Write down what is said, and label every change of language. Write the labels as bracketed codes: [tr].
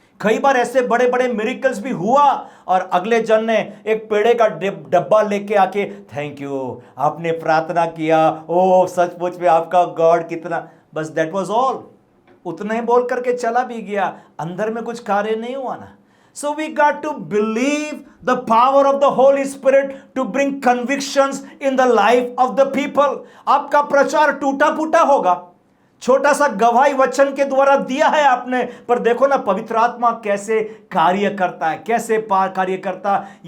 [hi] कई बार ऐसे बड़े बड़े मिरेकल्स भी हुआ और अगले जन ने एक पेड़े का डब्बा लेके आके, थैंक यू, आपने प्रार्थना किया, ओ सचमुच में आपका गॉड कितना, बस [en] That was all. [hi] उतना ही बोल करके चला भी गया, अंदर में कुछ कार्य नहीं हुआ ना। [en] So we got to believe the power of the Holy Spirit to bring convictions in the life of the people. [hi] आपका प्रचार टूटा फूटा होगा, छोटा सा गवाही वचन के द्वारा दिया है आपने, पर देखो ना पवित्र आत्मा कैसे कार्य करता है, कैसे कार्य करता है।